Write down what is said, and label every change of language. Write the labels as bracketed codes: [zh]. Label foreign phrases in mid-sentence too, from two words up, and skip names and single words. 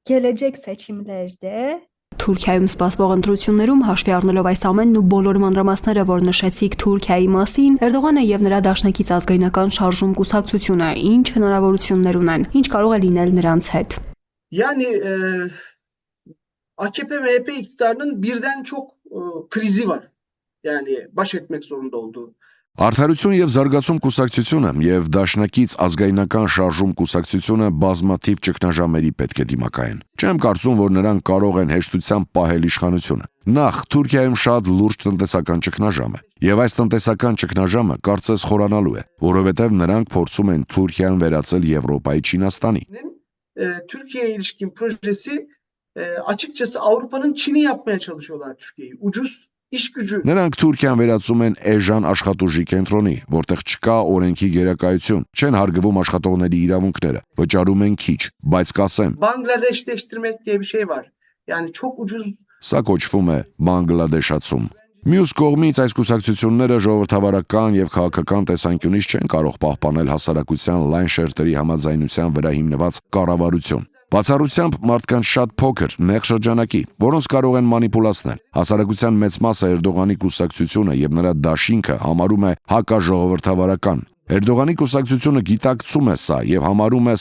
[tr] gelecek seçimlerde [hy] Թուրքիայում սպասվող ընտրություններում հաշվի առնելով այս ամենն ու բոլոր մանրամասները, որ նշեցիք Թուրքիայի մասին, Էրդողանը եւ նրա դաշնակից ազգայնական շարժում կուսակցությունը ինչ հնարավորություններ ունեն, ինչ կարող է լինել նրանց հետ։ [tr] Yani AKP MHP iktidarının birden çok krizi var. Yani baş etmek zorunda olduğu. [hy] Արդարություն եւ զարգացում կուսակցությունը եւ դաշնակից ազգայնական շարժում կուսակցությունը բազմաթիվ ճգնաժամերի պետք է դիմակայեն։ Չեմ կարծում, որ նրանք կարող են հեշտությամբ պահել իշխանությունը։ Նախ Թուրքիայում շատ լուրջ տնտեսական ճգնաժամ է, եւ այս տնտեսական ճգնաժամը կարծես խորանալու է, որովհետեւ նրանք փորձում են Թուրքիան վերածել Եվրոպայի Չինաստանի։ [tr] Türkiye'ye ilişkin projesi açıkçası Avrupa'nın Çin'i yapmaya çalışıyorlar Türkiye'yi. Ucuz iş gücü. [hy] Նրանք Թուրքիան վերածում են էժան աշխատուժի կենտրոնի, որտեղ չկա օրենքի գերակայություն, չեն հարգվում աշխատողների իրավունքները, վճարում են քիչ, բայց կասեմ, [tr] Bangladeşleştirmek diye bir şey var. Yani çok ucuz. [hy] Սա կոչվում է բանգլադեշացում։ Մյուս կողմից այս կուսակցությունները ժողովրդավարական եւ քաղաքական տեսանկյունից չեն կարող պահպանել հասարակության լայն շերտերի համաձայնության վրա հիմնված կառավարություն։ Բացառությամբ մարդկանց շատ փոքր նեղ շրջանակի, որոնց կարող են մանիպուլացնել։ Հասարակության մեծ մասը Էրդողանի կուսակցությունը եւ նրա դաշինքը համարում է հակաժողովրդավարական։ Էրդողանի կուսակցությունը գիտակցում է սա եւ համարում է